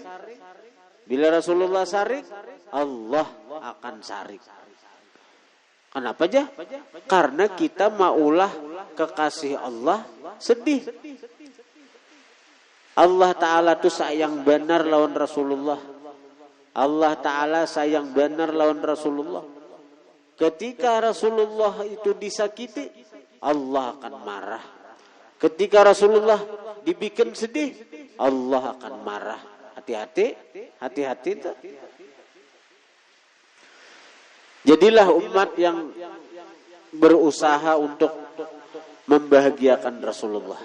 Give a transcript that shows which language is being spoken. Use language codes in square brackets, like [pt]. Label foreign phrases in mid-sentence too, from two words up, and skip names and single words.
[bjn] Bila Rasulullah sarik, Allah akan sarik. Kenapa aja? Karena kita maulah kekasih Allah sedih. Allah Ta'ala tuh sayang benar lawan Rasulullah. Allah Ta'ala sayang benar lawan Rasulullah. Ketika Rasulullah itu disakiti, Allah akan marah. Ketika Rasulullah dibikin sedih, Allah akan marah. Hati-hati itu. Jadilah umat yang berusaha untuk membahagiakan Rasulullah.